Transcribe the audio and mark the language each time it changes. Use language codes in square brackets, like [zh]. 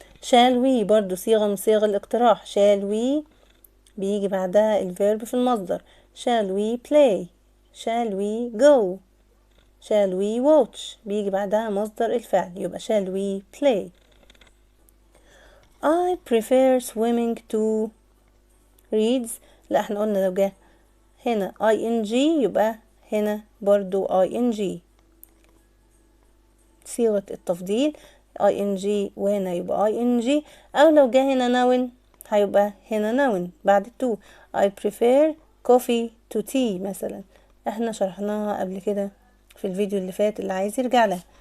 [en] shall we [ar] برضو صيغة من صيغ الاقتراح. shall we بيجي بعدها الفيرب في المصدر. [en] shall we play. shall we go. shall we watch [ar] بيجي بعدها مصدر الفعل يبقى [en] shall we play. I prefer swimming to reads. [ar] لا احنا قلنا لو جه هنا ing يبقى هنا برضو ing صيغة التفضيل ing وهنا يبقى ing. او لو جه هنا noun هيبقى هنا noun بعد to. [en] I prefer coffee to tea [ar] مثلا احنا شرحناها قبل كده في الفيديو اللي فات اللي عايز يرجع له.